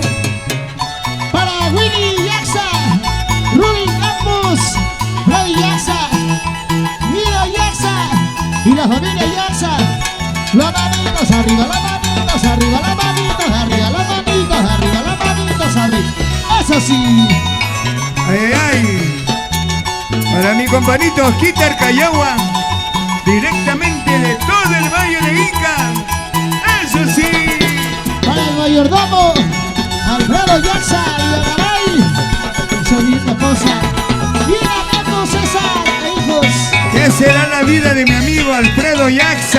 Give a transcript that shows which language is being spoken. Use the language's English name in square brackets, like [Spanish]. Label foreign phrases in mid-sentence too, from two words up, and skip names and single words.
[Spanish] Para Willy Yaxa, Rudy Campos, Freddy Yaxa, Guido Yaxa y la familia Yaxa. Las manitos arriba, las manitos arriba, las manitos arriba, las manitos arriba, las manitos arriba. Eso sí. Ay, ay. Para mi companito Osquitar Cayagua, directamente de todo el Valle de Inca. Eso sí. Para el mayordomo Alfredo Yaxa y Agaray, su linda esposa. Y la Campos César e hijos. ¿Qué será la vida de mi amigo Alfredo Yaxa?